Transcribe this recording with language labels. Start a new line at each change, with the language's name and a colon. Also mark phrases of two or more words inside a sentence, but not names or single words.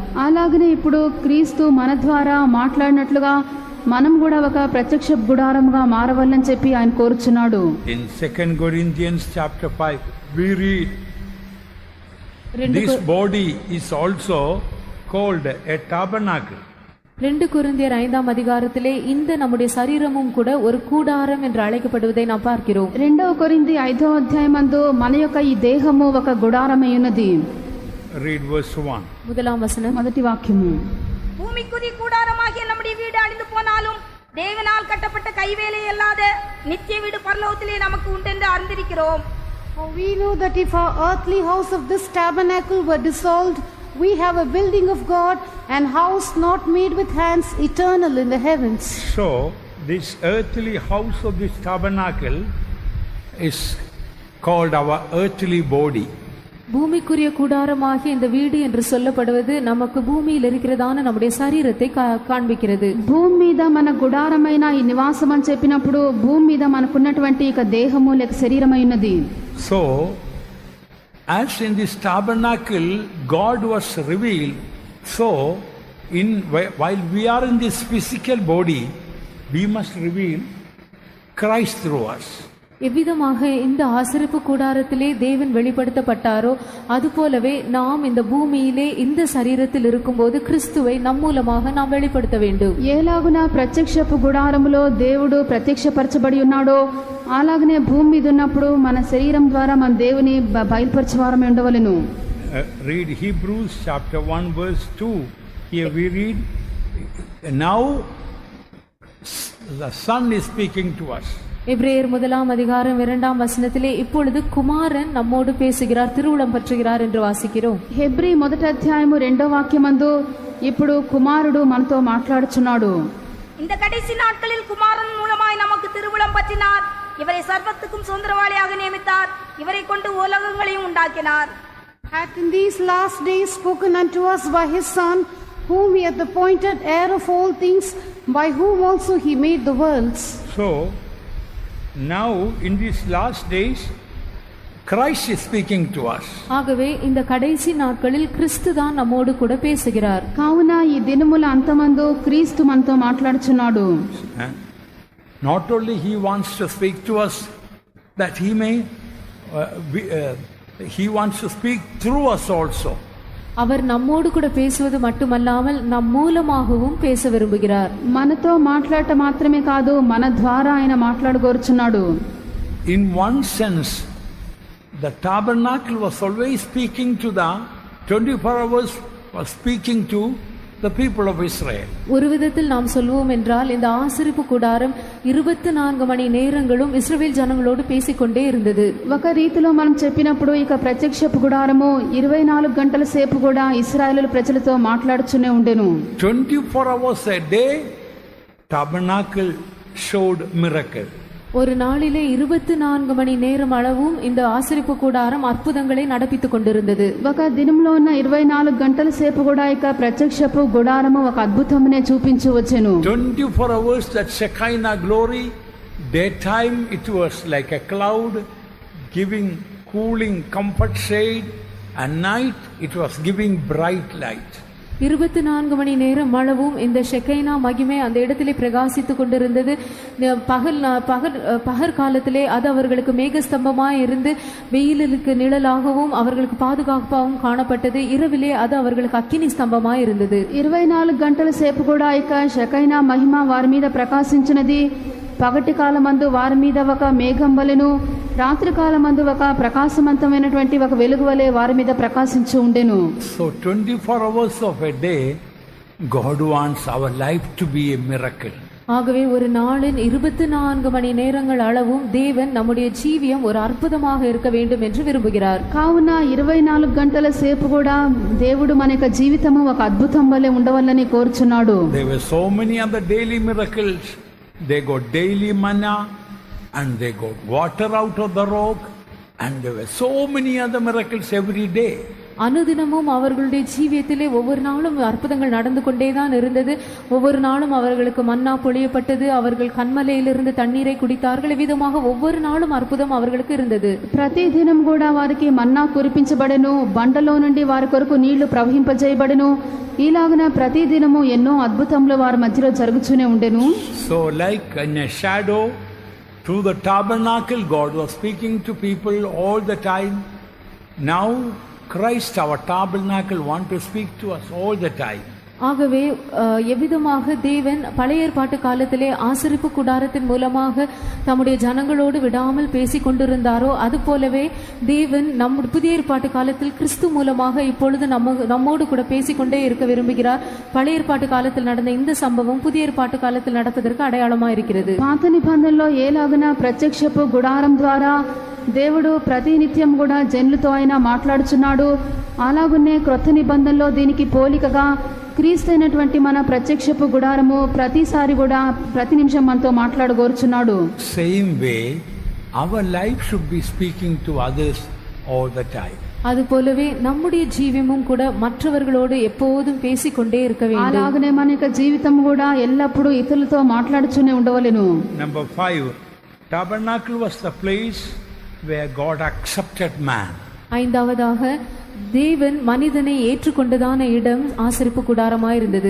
Telugu: అలాగనే ఇప్పుడు క్రీస్తు మన ద్వారా మాట్లాడినట్లుగా మనం కూడా ఒక ప్రత్యక్ష గుడారముగా మారవాలని చెప్పి ఆయన కోరుచున్నాడు.
English: In 2 Corinthians chapter 5 we read this body is also called a tabernacle.
Tamil: 2 கொரிந்தியர் 5ஆம் அதிகாரத்திலே இந்த நம்முடைய சரீரமும் கூட ஒரு கூடாரம் என்று அழைக்கப்படுவதை நாம் பார்க்கிறோம்.
Telugu: 2 కొరింథీ 5వ అధ్యాయమందు మన యొక్క ఈ దేహము ఒక గుడారమై ఉన్నది.
English: Read verse 1.
Tamil: முதலாம் வசனம்.
Telugu: మొదటి వాక్యము.
Tamil: பூமிக்குதி கூடாரமாகிய நம்முடைய வீடு அழிந்து போனாலும் தேவனால் கட்டப்பட்ட கைவேலை அல்லாத நித்திய வீடு பரலோகத்திலே நமக்கு உண்டென்று அறிந்திருக்கிறோம்.
English: For we know that if our earthly house of this tabernacle were dissolved, we have a building of God, and house not made with hands, eternal in the heavens. So this earthly house of this tabernacle is called our earthly body.
Tamil: பூமிக்குரிய கூடாரமாகிய இந்த வீடு என்று சொல்லப்படுவது நமக்கு பூமியில் இருக்கிறதான நம்முடைய சரீரத்தை காண்பிக்கிறது.
Telugu: భూమి మీద మన గుడారమైన ఈ నివాసం అని చెప్పినప్పుడు భూమి మీద మనకున్నటువంటి ఇక దేహము లేక శరీరమై ఉన్నది.
English: So as in this tabernacle God was revealed, so while we are in this physical body, we must reveal Christ through us.
Tamil: எவ்விதமாக இந்த ஆசரிப்பு கூடாரத்திலே தேவன் வெளிப்படுத்தப்பட்டாரோ அதுபோலவே நாம் இந்த பூமியிலே இந்த சரீரத்தில் இருக்கும்போது கிறிஸ்துவை நம் மூலமாக நாம் வெளிப்படுத்த வேண்டும்.
Telugu: ఏలాగున ప్రత్యక్షపు గుడారములో దేవుడు ప్రత్యక్షపరచబడి ఉన్నాడో అలాగనే భూమి మీద ఉన్నప్పుడు మన శరీరం ద్వారా మన దేవుని బయలుపరచవారమే ఉండవలెను.
English: Read Hebrews chapter 1 verse 2. Here we read, now the Son is speaking to us.
Tamil: எபிரேயர் 1ஆம் அதிகாரம் 2ஆம் வசனத்திலே இப்பொழுது குமாரன் நம்மோடு பேசுகிறார், திருவுளம் பற்றுகிறார் என்று வாசிக்கிறோம்.
Telugu: హెబ్రీ 1వ అధ్యాయము 2వ వాక్యమందు ఇప్పుడు కుమారుడు మనతో మాట్లాడుచున్నాడు.
Tamil: இந்த கடைசி நாட்களில் குமாரன் மூலமாய் நமக்கு திருவுளம் பற்றினார். இவரை சர்வத்துக்கும் சுதந்திரவாளியாக நியமித்தார். இவரை கொண்டு உலகங்களையும் உண்டாக்கினார்.
English: Hath in these last days spoken unto us by his Son, whom he hath appointed heir of all things, by whom also he made the worlds. So now in these last days Christ is speaking to us.
Tamil: ஆகவே இந்த கடைசி நாட்களில் கிறிஸ்து தான் நம்மோடு கூட பேசுகிறார்.
Telugu: కావున ఈ దినముల అంతమందు క్రీస్తు మనతో మాట్లాడుచున్నాడు.
English: Not only he wants to speak to us, that he may he wants to speak through us also.
Tamil: அவர் நம்மோடு கூட பேசுவது மட்டுமல்லாமல் நம் மூலமாகவும் பேச விரும்புகிறார்.
Telugu: మనతో మాట్లాడట మాత్రమే కాదు మన ద్వారా ఆయన మాట్లాడగోరుచున్నాడు.
English: In one sense the tabernacle was always speaking to the 24 hours was speaking to the people of Israel.
Tamil: ஒரு விதத்தில் நாம் சொல்வோம் என்றால் இந்த ஆசரிப்பு கூடாரம் 24 மணி நேரங்களும் இஸ்ரவேல் ஜனங்களோடு பேசிக்கொண்டே இருந்தது.
Telugu: ఒక రీతిలో మనం చెప్పినప్పుడు ఇక ప్రత్యక్షపు గుడారము 24 గంటల సేపు కూడా ఇశ్రాయేలు ప్రజలతో మాట్లాడుతూనే ఉండెను.
English: 24 hours a day tabernacle showed miracle.
Tamil: ஒரு நாளிலே 24 மணி நேரம் அளவும் இந்த ஆசரிப்பு கூடாரம் அற்புதங்களை நடப்பித்துக் கொண்டிருந்தது.
Telugu: ఒక దినంలో ఉన్న 24 గంటల సేపు కూడా ఇక ప్రత్యక్షపు గుడారము ఒక అద్భుతమునే చూపించి వచ్చెను.
English: 24 hours that Shekinah glory, daytime it was like a cloud giving cooling comfort shade, and night it was giving bright light.
Tamil: 24 மணி நேரம் அளவும் இந்த ஷெக்கைனா மகிமை அந்த இடத்திலே பிரகாசித்துக் கொண்டிருந்தது. பகற்காலத்திலே அது அவர்களுக்கு மேகஸ்தம்பமாய் இருந்து வெயிலுக்கு நிழலாகவும் அவர்களுக்கு பாதுகாப்பாகவும் காணப்பட்டது. இரவிலே அது அவர்களுக்கு அக்கினி ஸ்தம்பமாய் இருந்தது.
Telugu: 24 గంటల సేపు కూడా ఇక షెకైనా మహిమ వారి మీద ప్రకాశించినది. పగటి కాలమందు వారి మీద ఒక మేఘం వలెను, రాత్రి కాలమందు ఒక ప్రకాశవంతమైనటువంటి ఒక వెలుగు వలె వారి మీద ప్రకాశించి ఉండెను.
English: So 24 hours of a day God wants our life to be a miracle.
Tamil: ஆகவே ஒரு நாளின் 24 மணி நேரங்கள் அளவும் தேவன் நம்முடைய ஜீவியம் ஒரு அற்புதமாக இருக்க வேண்டும் என்று விரும்புகிறார்.
Telugu: కావున 24 గంటల సేపు కూడా దేవుడు మన యొక్క జీవితము ఒక అద్భుతం వలె ఉండవాలని కోరుచున్నాడు.
English: There were so many other daily miracles. They got daily manna, and they got water out of the rock, and there were so many other miracles every day.
Tamil: அனுதினமும் அவர்களுடைய ஜீவியத்திலே ஒவ்வொரு நாளும் அற்புதங்கள் நடந்து கொண்டேதான் இருந்தது. ஒவ்வொரு நாளும் அவர்களுக்கு மன்னா பொழியப்பட்டது. அவர்கள் கண்மலையிலிருந்து தண்ணீரை குடித்தார்கள். விதமாக ஒவ்வொரு நாளும் அற்புதம் அவர்களுக்கு இருந்தது.
Telugu: ప్రతి దినం కూడా వారికి మన్నా కురిపించబడెను, బండలో నుండి వారి కొరకు నీళ్లు ప్రవహింపజేయబడెను. ఇలాగున ప్రతి దినము ఎన్నో అద్భుతములు వారి మధ్యలో జరుగుతూనే ఉండెను.
English: So like in a shadow through the tabernacle, God was speaking to people all the time. Now Christ, our tabernacle, want to speak to us all the time.
Tamil: ஆகவே எவ்விதமாக தேவன் பழைய ஏற்பாட்டு காலத்திலே ஆசரிப்பு கூடாரத்தின் மூலமாக தம்முடைய ஜனங்களோடு விடாமல் பேசி கொண்டிருந்தாரோ அதுபோலவே தேவன் புதிய ஏற்பாட்டு காலத்தில் கிறிஸ்து மூலமாக இப்பொழுது நம்மோடு கூட பேசிக்கொண்டே இருக்க விரும்புகிறார். பழைய ஏற்பாட்டு காலத்தில் நடந்த இந்த சம்பவம் புதிய ஏற்பாட்டு காலத்தில் நடப்பதற்கு அடையாளமாக இருக்கிறது.
Telugu: పాత నిబంధనలో ఏలాగున ప్రత్యక్షపు గుడారం ద్వారా దేవుడు ప్రతినిత్యం కూడా జనులతో ఆయన మాట్లాడుచున్నాడు, అలాగునే క్రొత్త నిబంధనలో దీనికి పోలికగా క్రీస్తు అయినటువంటి మన ప్రత్యక్షపు గుడారము ప్రతిసారి కూడా ప్రతి నిమిషం మనతో మాట్లాడగోరుచున్నాడు.
English: Same way our life should be speaking to others all the time.
Tamil: அதுபோலவே நம்முடைய ஜீவியமும் கூட மற்றவர்களோடு எப்போதும் பேசிக்கொண்டே இருக்க வேண்டும்.
Telugu: అలాగనే మన యొక్క జీవితం కూడా ఎల్లప్పుడూ ఇతరులతో మాట్లాడుతూనే ఉండవలెను.
English: Number 5, tabernacle was the place where God accepted man.
Tamil: ஐந்தாவதாக தேவன் மனிதனை ஏற்றுக்கொண்டதான இடம் ஆசரிப்பு கூடாரமாயிருந்தது.